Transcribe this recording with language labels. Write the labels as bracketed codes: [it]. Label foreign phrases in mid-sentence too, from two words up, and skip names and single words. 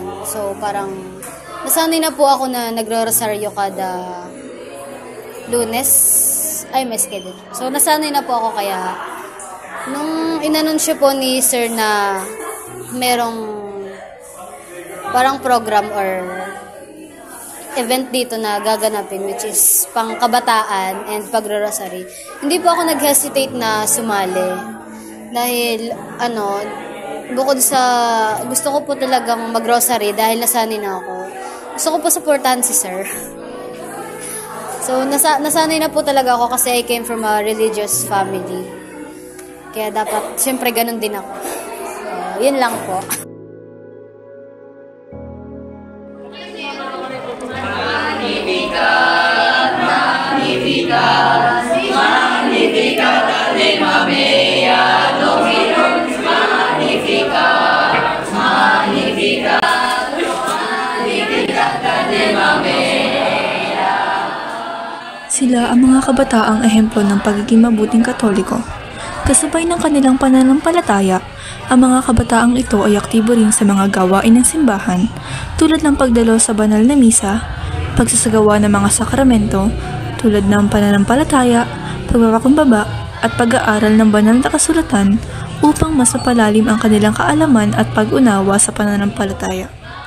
[tl] So, parang nasanay na po ako na nagro-rosaryo kada Lunes. Ay, may schedule. So, nasanay na po ako kaya nung inanunsyo po ni Sir na merong parang [en] program or event [tl] dito na gaganapin [en] which is [tl] pang kabataan and pagro-rosary. Hindi po ako nag-hesitate na sumali. Dahil bukod sa gusto ko po talagang mag-rosary dahil nasanay na ako. Gusto ko po supportahan si Sir. So nasanay na po talaga ako kasi [en] I came from a religious family. [tl] Kaya dapat siyempre ganun din ako. Yun lang po. [la] Magnificat, anima mea, Dominum, magnificat, magnificat, magnificat, anima mea. [tl] Sila ang mga kabataang ehemplo ng pagiging mabuting Katoliko. Kasabay ng kanilang pananampalataya, ang mga kabataang ito ay aktibo rin sa mga gawain ng simbahan tulad ng pagdalo sa banal na misa, pagsasagawa ng mga sakramento tulad ng pananampalataya, pagpapakumbaba at pag-aaral ng banal na kasulatan upang mas mapalalim ang kanilang kaalaman at pag-unawa sa pananampalataya.